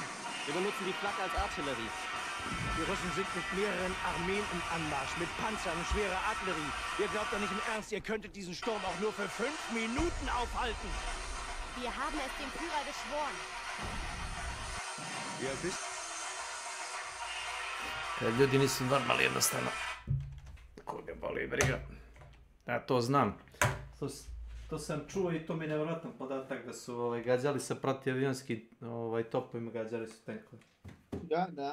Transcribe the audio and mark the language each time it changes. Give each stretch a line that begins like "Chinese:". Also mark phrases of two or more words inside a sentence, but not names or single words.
German: Wir benutzen die Flak als Artillerie. Die Russen sind mit mehreren Armeen im Anmarsch, mit Panzern und schwerer Artillerie. Ihr glaubt doch nicht im Ernst, ihr könntet diesen Sturm auch nur für 5 Minuten aufhalten. Wir haben es dem Führer geschworen. Wie alt bist
Croatian: Ljudi nisu normalni jednostavno. Koga boli briga. Ja to znam. To sam čuo i to mi je nevjerojatan podatak da su gađali sa protivavionski topovima, gađali su tenkove. Da.